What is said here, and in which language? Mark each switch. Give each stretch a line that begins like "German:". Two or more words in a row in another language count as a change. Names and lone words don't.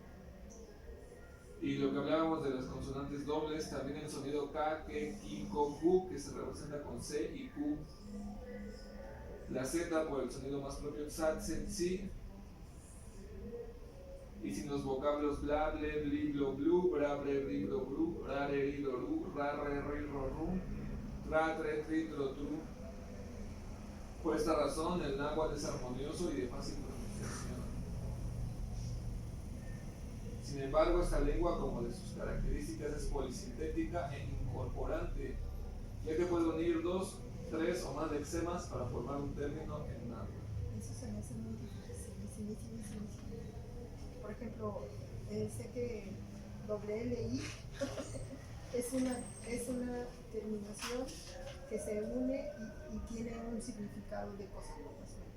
Spanish: Y lo que hablábamos de las consonantes dobles, también el sonido K, K, Ki, Ko, Ku, que se representa con C y Q. La Z por el sonido más propio, Tsat, Tset, Si. Y sin los vocablos bla, ble, bli, blo, blu, bra, bre, bri, blo, bru, ra, re, ri, lo, ru, ra, re, ri, ro, ru, tra, tre, tri, tro, tru. Por esta razón, el náhuatl es armonioso y de fácil pronunciación. Sin embargo, esta lengua, como de sus características, es polisintética e incorporante, ya que puede unir dos, tres o más lexemas para formar un término en náhuatl. Eso se me hace muy difícil. Por ejemplo, sé que doble LI es una terminación que se une y tiene un significado de cosa por razón.